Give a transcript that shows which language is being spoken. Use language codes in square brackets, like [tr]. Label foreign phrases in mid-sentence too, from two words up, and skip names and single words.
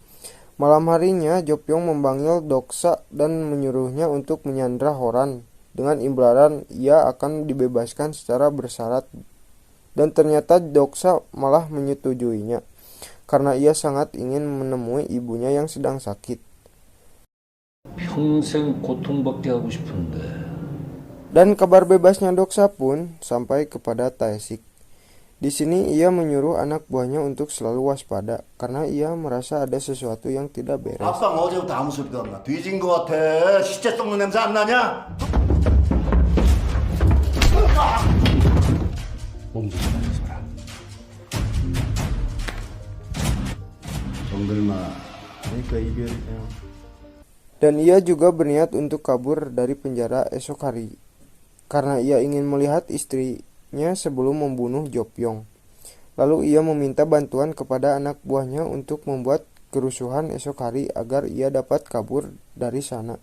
[id] Malam harinya, Jopyong memanggil Doksa dan menyuruhnya untuk menyandra Horan dengan imbalan ia akan dibebaskan secara bersyarat. Dan ternyata Doksa malah menyetujuinya, karena ia sangat ingin menemui ibunya yang sedang sakit. [ko] 평생 고통받게 하고 싶은데. [id] Dan kabar bebasnya Doksa pun sampai kepada Taesik. Di sini ia menyuruh anak buahnya untuk selalu waspada karena ia merasa ada sesuatu yang tidak beres. [ko] 아빠 어제부터 아무 소리도 안 나. 뒤진 거 같아. 시체 썩는 냄새 안 나냐? 몸 좀 가려서라. 정들만 그러니까 이별이야. [id] Dan ia juga berniat untuk kabur dari penjara esok hari karena ia ingin melihat istrinya sebelum membunuh Jopyong. Lalu ia meminta bantuan kepada anak buahnya untuk membuat kerusuhan esok hari agar ia dapat kabur dari sana.